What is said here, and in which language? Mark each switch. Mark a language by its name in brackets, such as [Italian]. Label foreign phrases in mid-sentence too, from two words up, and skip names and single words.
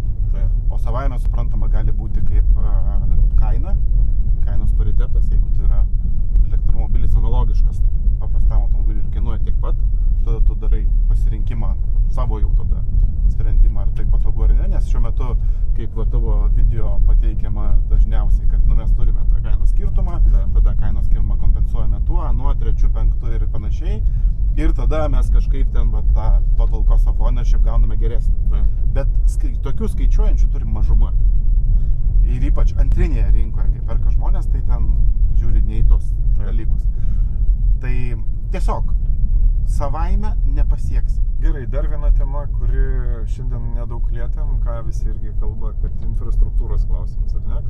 [Lithuanian] O savaime suprantama gali būti kaip kainos paritetas, jeigu tai yra elektromobilis analogiškas paprastam automobiliui ir kainuoja tiek pat, tada tu darai pasirinkimą savo jau tada sprendimą, ar tai patogu ar ne, nes šiuo metu, kaip tavo video pateikiama dažniausiai, kad mes turime tą kainos skirtumą, tada kainos skirtumą kompensuojame tuo, nuo 3, 5 ir panašiai, ir tada mes kažkaip ten tą [English] total cost of ownership [Lithuanian] gauname geresnį. Bet tokių skaičiuojančių turim mažumą. Ir ypač antrinėje rinkoje, kai perka žmonės, tai ten žiūri ne į tos dalykus. Tai tiesiog savaime nepasieksim. Gerai, dar viena tema, kuri šiandien nedaug lietėm, ką visi irgi kalba, kad infrastruktūros klausimas, ar ne?